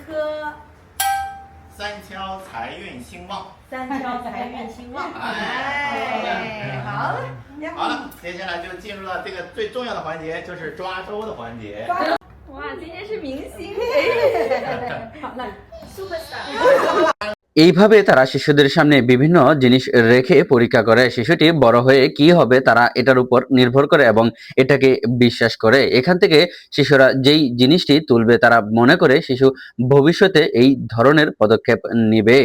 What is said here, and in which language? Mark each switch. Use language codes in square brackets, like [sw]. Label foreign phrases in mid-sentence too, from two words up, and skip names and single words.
[zh] 三敲财运兴旺。三敲财运兴旺。哎，好了，好了，接下来就进入了这个最重要的环节，就是抓周的环节。哇，今天是明星。好了，Superstar。 [bn] এইভাবে তারা শিশুদের সামনে বিভিন্ন জিনিস রেখে পরীক্ষা করে শিশুটি বড় হয়ে কি হবে তারা এটার উপর নির্ভর করে এবং এটাকে বিশ্বাস করে। এখান থেকে শিশুরা যেই জিনিসটি তুলবে তারা মনে করে শিশু ভবিষ্যতে এই ধরনের পদক্ষেপ নিবে।